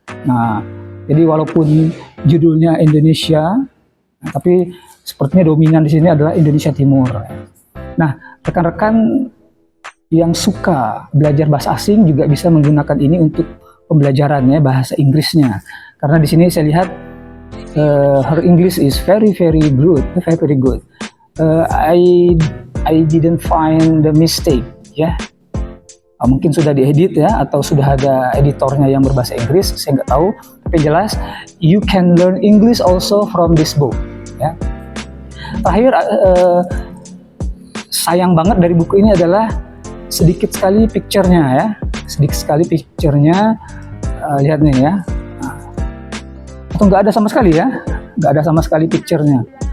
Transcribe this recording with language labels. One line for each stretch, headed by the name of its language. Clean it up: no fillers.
Indonesian: Nah, jadi walaupun judulnya Indonesia, nah, tapi sepertinya dominan di sini adalah Indonesia Timur. Nah, rekan-rekan yang suka belajar bahasa asing juga bisa menggunakan ini untuk pembelajarannya bahasa Inggrisnya. Karena di sini saya lihat her English is very good.
English: I didn't find the mistake ya.
Indonesian: Mungkin sudah diedit ya, atau sudah ada editornya yang berbahasa Inggris, saya nggak tahu.
English: Tapi jelas, you can learn English also from this book ya.
Indonesian: Terakhir, sayang banget dari buku ini adalah sedikit sekali picture-nya ya. Sedikit sekali picture-nya, lihat nih ya. Atau nggak ada sama sekali ya, nggak ada sama sekali picture-nya.